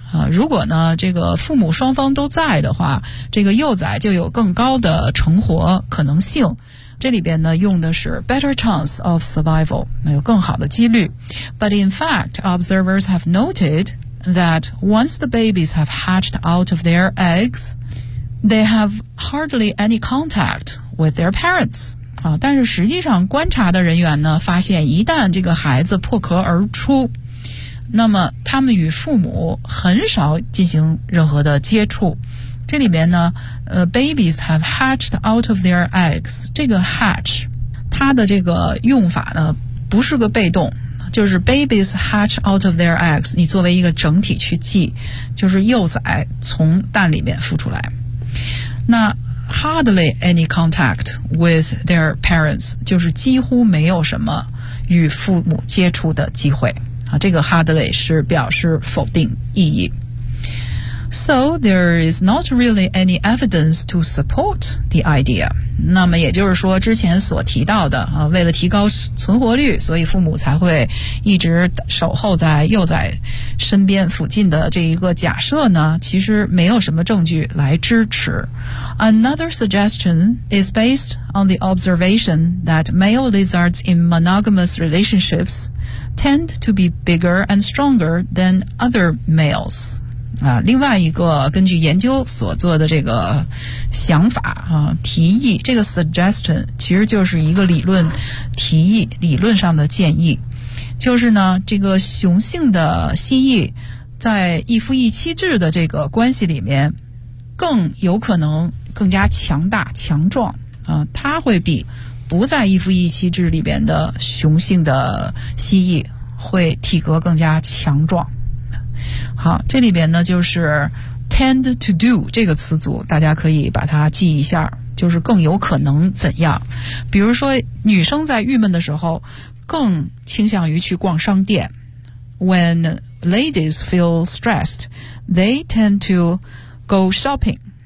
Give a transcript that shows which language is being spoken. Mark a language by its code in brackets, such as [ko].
[zh] 如果呢这个父母双方都在的话，这个幼崽就有更高的存活可能性。这里边呢用的是 [en] better chance of survival, [zh] 那有更好的几率。 [en] But in fact, observers have noted that once the babies have hatched out of their eggs, they have hardly any contact with their parents. [zh] 但是实际上观察的人员呢发现一旦这个孩子破壳而出，那么他们与父母很少进行任何的接触。这里面呢 [en] babies have hatched out of their eggs, [zh] 这个 hatch 它的这个用法呢不是个被动，就是 [en] babies hatch out of their eggs, [zh] 你作为一个整体去记，就是幼崽从蛋里面孵出来。那 [en] hardly any contact with their parents [zh] 就是几乎没有什么与父母接触的机会啊，这个 hardly 是表示否定意义。 [en] So there is not really any evidence to support the idea. [zh] 那么也就是说之前所提到的啊，为了提高存活率，所以父母才会一直守候在幼崽身边附近的这一个假设呢，其实没有什么证据来支持。 [en] Another suggestion is based on the observation that male lizards in monogamous relationshipsTend to be bigger and stronger than other males. [zh] 啊，另外一个根据研究所做的这个想法啊，提议，这个 suggestion 其实就是一个理论提议，理论上的建议，就是呢，这个雄性的蜥蜴在一夫一妻制的这个关系里面，更有可能更加强大、强壮啊，它会比。不在一夫一妻制里边的雄性的蜥蜴会体格更加强壮。好，这里边呢就是 [en] tend to do [zh] 这个词组，大家可以把它记一下，就是更有可能怎样。比如说女生在郁闷的时候更倾向于去逛商店。 [en] When ladies feel stressed, they tend to go shopping.